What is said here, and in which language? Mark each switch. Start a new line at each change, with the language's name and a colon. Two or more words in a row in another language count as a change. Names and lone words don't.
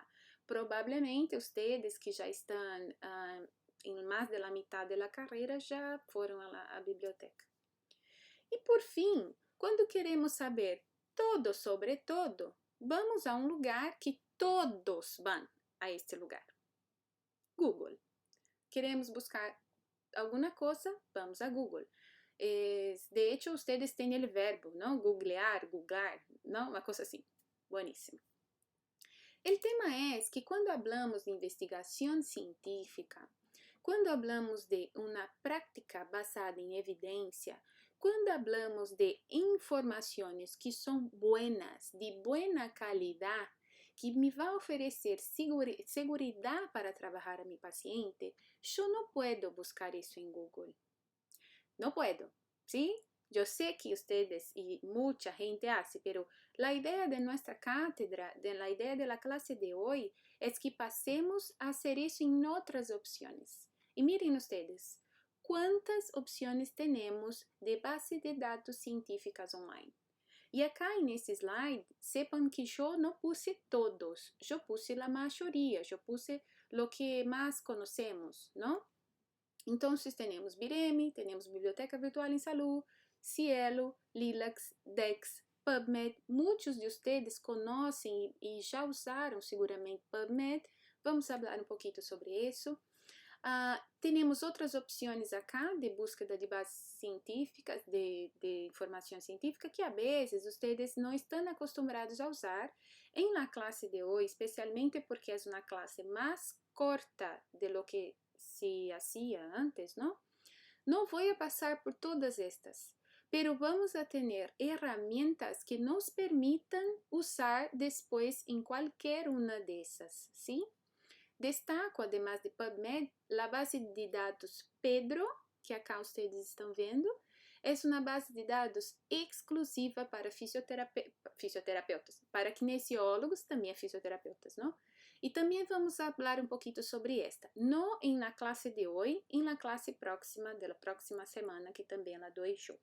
Portuguese: Provavelmente vocês que já estão em mais da metade da carreira já foram à biblioteca. E por fim, quando queremos saber
Spanish: todo sobre todo,
Portuguese: vamos a um lugar que todos vão a este lugar. Google. Queremos buscar alguma coisa, vamos a Google.
Spanish: De hecho, ustedes
Portuguese: têm o verbo, não? Googlear, não? Uma coisa assim. Bueníssimo. O tema é que quando hablamos de investigação científica, quando hablamos de uma prática basada em evidência, quando hablamos de informações que são buenas,
Spanish: de buena calidad,
Portuguese: que me vai oferecer segurança para trabalhar
Spanish: a mi paciente,
Portuguese: eu não posso buscar isso em Google.
Spanish: Não puedo, ¿sí? Yo sé que ustedes y mucha gente hace, pero la idea de nuestra cátedra, la idea de la clase de hoy, es que pasemos a hacer eso en otras opciones. Y miren ustedes, ¿cuántas opciones tenemos de base de datos científicas online?
Portuguese: E acá nesse slide,
Spanish: sepan que
Portuguese: eu não puse todos, eu puse a maioria, eu puse o que mais conhecemos, não? Então, temos Bireme, temos Biblioteca Virtual em Saúde, Cielo, Lilacs, Dex, PubMed. Muitos de vocês conhecem e já usaram seguramente PubMed. Vamos falar um pouquinho sobre isso. Temos outras opções acá de búsqueda de bases científicas, de informação científica, que a vezes vocês não estão acostumados a usar em la classe de hoje, especialmente porque é uma classe mais corta
Spanish: de lo que se hacía antes, ¿no? No voy a pasar por todas estas, pero vamos a tener herramientas que nos permitan usar después en cualquier una de esas, ¿sí? Destaco, además de
Portuguese: PubMed, la base de dados Pedro,
Spanish: que acá ustedes
Portuguese: estão vendo, é uma base de dados exclusiva para fisioterapeutas, para kinesiólogos, também fisioterapeutas, não? E também vamos falar um pouquinho sobre esta, não em la classe de hoje, em la classe próxima, da próxima semana, que também ela dou eu.